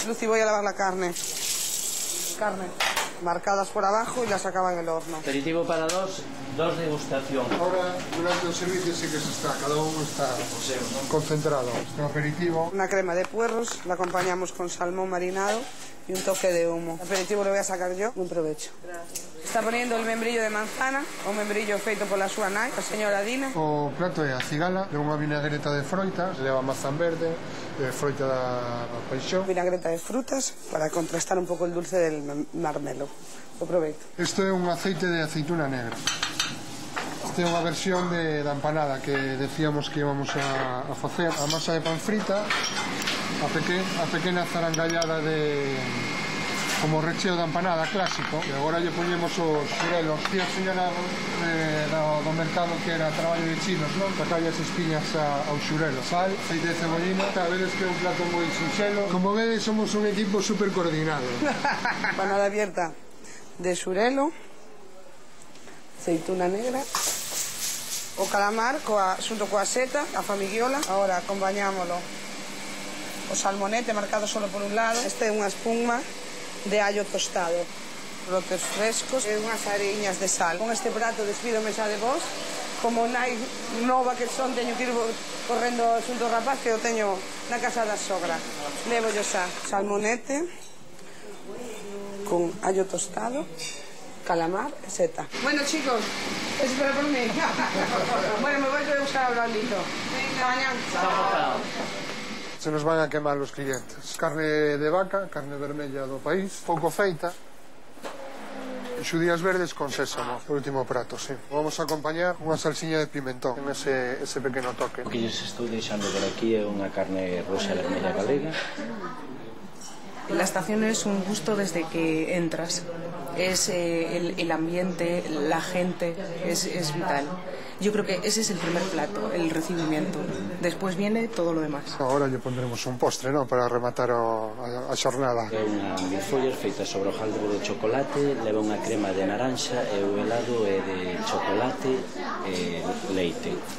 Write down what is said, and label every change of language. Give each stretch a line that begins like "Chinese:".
Spanish: Lucy, voy a lavar la carne. Carne marcadas por abajo y las acaba en el horno. Aperitivo para dos degustación. Ahora, durante el servicio sí que se está, cada uno está concentrado. Este aperitivo. Una crema de puerros, la acompañamos con salmón marinado y un toque de humo. El aperitivo lo voy a sacar yo, un provecho. Gracias.
Galician: Está poniendo el membrillo de manzana, un membrillo feito pola súa nai, a señora Dina. O prato é a cigala, leva unha vinagreta de froitas, leva mazán verde, froita da paixón.
Spanish: Vinagreta de frutas para contrastar un pouco el dulce del marmelo.
Galician: O proveito. Isto é un aceite de aceituna negra. Esta é unha versión da empanada que decíamos que íbamos a facer. A masa de pan frita, a pequena zarangallada de... como recheo da empanada clásico. E agora lle poñemos os xurelos. Tío señora do mercado que era traballo de chinos, non? Sacalle as espiñas ao xurelo. Sal, aceite de cebollina. Vedes que é un plato moi sinxelo. Como vedes, somos un equipo super coordinado. Empanada abierta de xurelo, aceituna negra, o calamar xunto coa seta, a famiguiola. Ahora acompañámolo o salmonete marcado solo por un lado. Este é unha espuma de allo tostado, brotes frescos e unhas ariñas de sal. Con este prato despídome xa de vos. Como nai nova que son, teño que ir correndo xunto ao rapaz que o teño na casa da sogra. Levo yo xa salmonete con allo tostado, calamar e seta.
Spanish: Bueno, chicos, espera por mí. Bueno, me voy a buscar a Brandito. Venga, mañana. Se nos van a quemar los clientes.
Galician: Carne de vaca, carne vermella do país, pouco feita. E xudías verdes con sésamo, o último prato, sí. Vamos a acompañar unha salsiña de pimentón, en ese pequeno toque. O que lles estou deixando por aquí é unha carne roxa vermella galega.
Spanish: La estación es un gusto desde que entras. Es el ambiente, la gente, es vital. Yo creo que ese es el primer plato, el recibimiento. Después viene todo lo demás.
Galician: Ahora lle pondremos un postre, non? Para rematar a xornada. É unha milfollas feita sobre hojaldre de chocolate, leva unha crema de naranxa e o helado é de chocolate e leite.